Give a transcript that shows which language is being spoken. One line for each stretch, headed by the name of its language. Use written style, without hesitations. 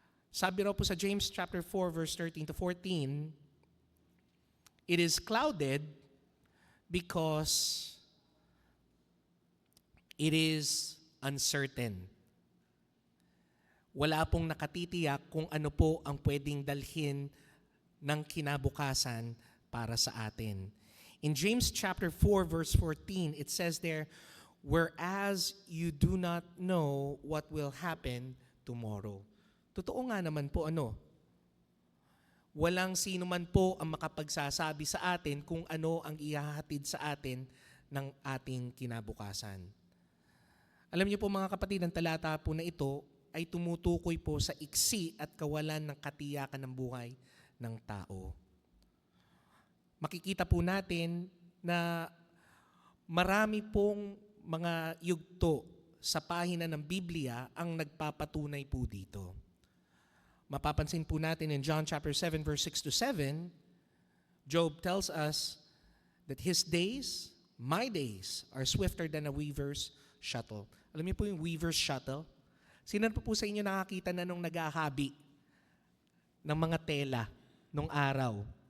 Filipino: Sabi raw po sa
English: James chapter 4 verse 13 to 14, it is clouded because it is uncertain.
Filipino: Wala pong nakatitiyak kung ano po ang pwedeng dalhin ng kinabukasan para sa atin.
English: In James chapter 4 verse 14, it says there, whereas you do not know what will happen tomorrow.
Filipino: Totoo nga naman po walang sino man po ang makapagsasabi sa atin kung ano ang ihahatid sa atin ng ating kinabukasan. Alam niyo po mga kapatid, ang talata po na ito ay tumutukoy po sa iksi at kawalan ng katiyakan ng buhay ng tao. Makikita po natin na marami pong mga yugto sa pahina ng Biblia ang nagpapatunay po dito. Mapapansin po natin
English: in John chapter 7 verse 6 to 7, Job tells us that his days, my days, are swifter than a weaver's shuttle.
Filipino: Alam niyo po yung weaver's shuttle? Sino po sa inyo nakakita na nung naghahabi ng mga tela nung araw?